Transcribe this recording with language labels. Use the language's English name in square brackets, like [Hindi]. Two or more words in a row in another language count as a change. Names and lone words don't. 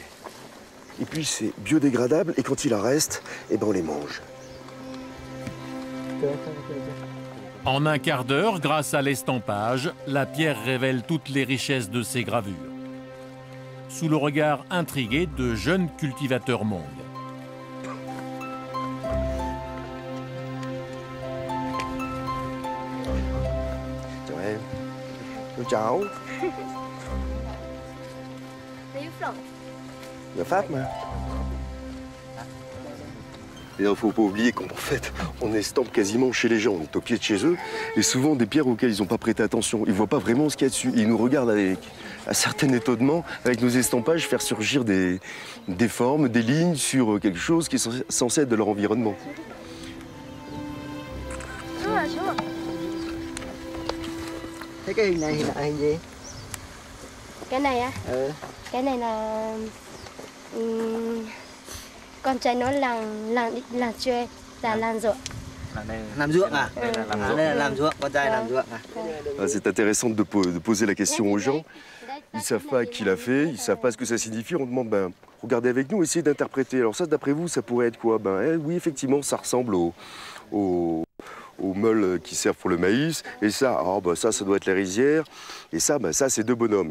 [French] Et puis c'est biodégradable, et quand il en reste, eh ben on les mange. En 1 quart d'heure, grâce à l'estampage, la pierre révèle toutes les richesses de ses gravures. Sous le regard intrigué de jeunes cultivateurs Hmong. Ciao. [Vietnamese] Người Pháp mà. [French] Et il ne faut pas oublier qu'en fait, on estampe quasiment chez les gens. On est au pied de chez eux. Et souvent, des pierres auxquelles ils n'ont pas prêté attention. Ils ne voient pas vraiment ce qu'il y a dessus. Ils nous regardent avec un certain étonnement, avec nos estampages, faire surgir des formes, des lignes sur quelque chose qui est censé être de leur environnement. [Vietnamese] Cái này là gì? Cái này á? Ừ. Cái này là con trai nó làm thuê là làm ruộng. Làm ruộng à? Đây là làm ruộng, con trai làm ruộng à? [French] C'est intéressant de poser la question aux gens. Ils ne savent pas qui l'a fait, ils ne savent pas ce que ça signifie. On demande, ben, regardez avec nous, essayez d'interpréter. Alors ça, d'après vous, ça pourrait être quoi? Oui, effectivement, ça ressemble aux meules qui servent pour le maïs. Et ça, ça doit être la rizière. Et ça, ça, c'est deux bonhommes.